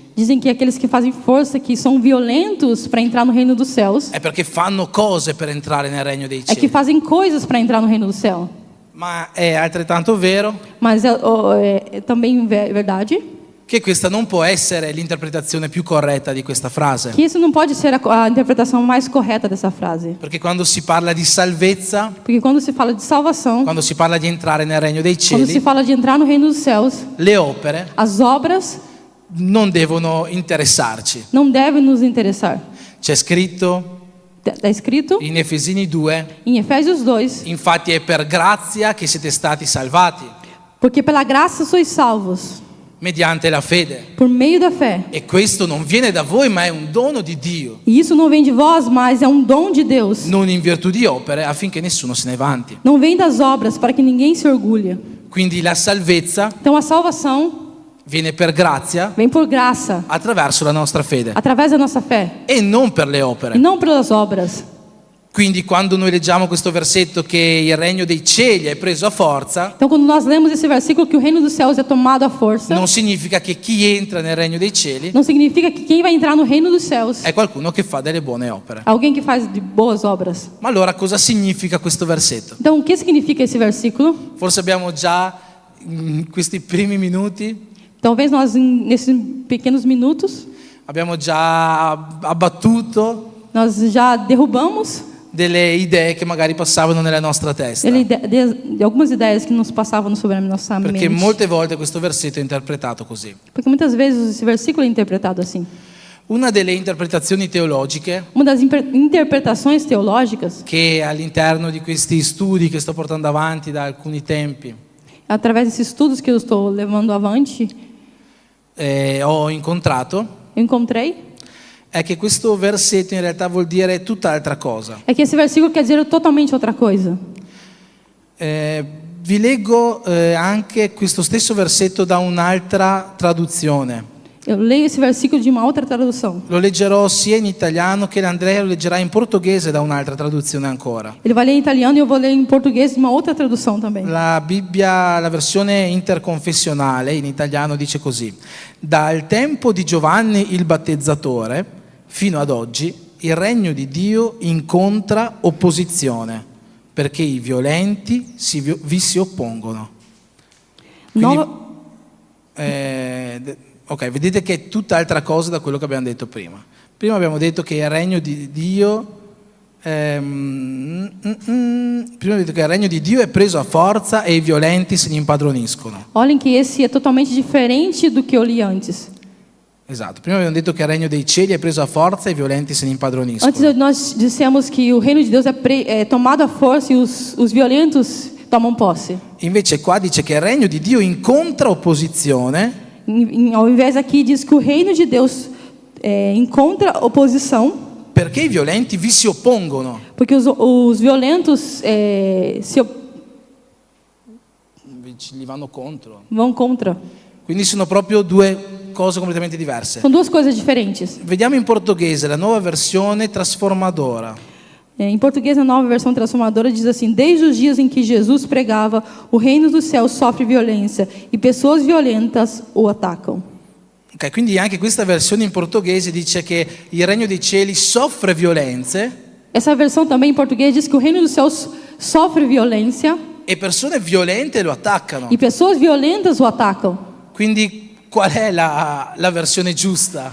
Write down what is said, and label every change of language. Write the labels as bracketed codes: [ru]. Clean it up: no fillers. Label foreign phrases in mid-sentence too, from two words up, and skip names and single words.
[pt] Dizem que aqueles que fazem força, que são violentos para entrar no reino dos céus, [it] è perché fanno cose per entrare nel regno dei [pt] é que [it] cieli. [pt] fazem coisas para entrar no reino do céu. [it] Ma è altrettanto vero [pt] Mas é também verdade [it] che questa non può essere l'interpretazione più corretta di questa frase. [pt] que isso não pode ser a interpretação mais correta dessa frase. [it] Perché quando si parla di salvezza, [pt] Porque quando se fala de salvação, [it] quando si parla di entrare nel regno dei [pt] quando se [it] cieli, [pt] fala de entrar no reino dos céus, [it] le opere [pt] as obras [it] non devono interessarci. [pt] não devem nos interessar. [it] C'è scritto [pt] Está escrito [it] in Efesini 2, [pt] em Efésios 2, [it] infatti è per grazia che siete stati salvati, [pt] porque pela graça sois salvos, [it] mediante la fede. [pt] por meio da fé. [it] E questo non viene da voi, ma è un dono di Dio, [pt] E isso não vem de vós, mas é um dom de Deus. [it] non in virtù di opere, affinché nessuno se ne vanti. [pt] Não vem das obras para que ninguém se orgulhe. [it] Quindi la salvezza [pt] Então a salvação [it] viene per grazia [pt] vem por graça, [it] attraverso la nostra fede [pt] através da nossa fé, [it] e non per le [pt] e [it] opere. [pt] não pelas obras. [it] Quindi quando noi leggiamo questo versetto che il regno dei cieli è preso a forza, [pt] Então, quando nós lemos esse versículo que o reino dos céus é tomado à força, [it] non significa che chi entra nel regno dei cieli [pt] não significa que quem vai entrar no reino dos céus [it] è qualcuno che fa delle buone opere. [pt] é alguém que faz de boas obras. [it] Ma allora cosa significa questo versetto? [pt] Então, o que significa esse versículo? [it] Forse abbiamo già in questi primi minuti [pt] Talvez nós, nesses pequenos minutos, [it] abbiamo già abbattuto [pt] nós já derrubamos [it] delle idee che magari passavano nella nostra testa. [pt] de algumas ideias que nos passavam sobre a nossa [it] Perché [pt] mente. [it] molte volte questo versetto è interpretato così. [pt] Porque muitas vezes esse versículo é interpretado assim. [it] Una delle interpretazioni teologiche [pt] Uma das interpretações teológicas, [it] che all'interno di questi studi che sto portando avanti da alcuni tempi [pt] através desses estudos que eu estou levando avante, [it] ho incontrato, [pt] eu encontrei, [it] è che questo versetto in realtà vuol dire tutt'altra cosa. [pt] é que esse versículo quer dizer totalmente outra coisa. [it] Vi leggo anche questo stesso versetto da un'altra traduzione. [pt] Eu leio esse versículo de uma outra tradução. [it] Lo leggerò sia in italiano che Andrea lo leggerà in portoghese da un'altra traduzione ancora. [pt] Ele vai ler em italiano e eu vou ler em português de uma outra tradução também. [it] La Bibbia, la versione interconfessionale in italiano dice così: dal tempo di Giovanni il battezzatore fino ad oggi il regno di Dio incontra opposizione perché i violenti vi si oppongono. Quindi, ok, vedete che è tutt'altra cosa da quello che abbiamo detto prima. Prima abbiamo detto che il regno di Dio prima ho detto che il regno di Dio è preso a forza e i violenti se ne impadroniscono. [pt] Olhem que esse é totalmente diferente do que eu li antes. [it] Esatto, prima abbiamo detto che il regno dei cieli è preso a forza e i violenti se ne impadroniscono. [pt] Antes nós dissemos que o reino de Deus é tomado à força e os violentos tomam posse. [it] Invece qua dice che il regno di Dio incontra opposizione [pt] Ao invés aqui diz que o reino de Deus encontra oposição, [it] perché i violenti vi si oppongono. [pt] porque os violentos [it] Gli vanno contro. [pt] vão contra. [it] Quindi sono proprio due cose completamente diverse. [pt] São duas coisas diferentes. [it] Vediamo in portoghese la nuova versione trasformadora. [pt] Em português, a nova versão transformadora diz assim: desde os dias em que Jesus pregava, o reino dos céus sofre violência e pessoas violentas o atacam. [it] Ok, quindi anche questa versione in portoghese dice che il regno dei cieli soffre violenze [pt] Essa versão também em português diz que o reino dos céus sofre violência [it] e persone violente lo attaccano. [pt] e pessoas violentas o atacam. [it] Quindi qual è la versione giusta?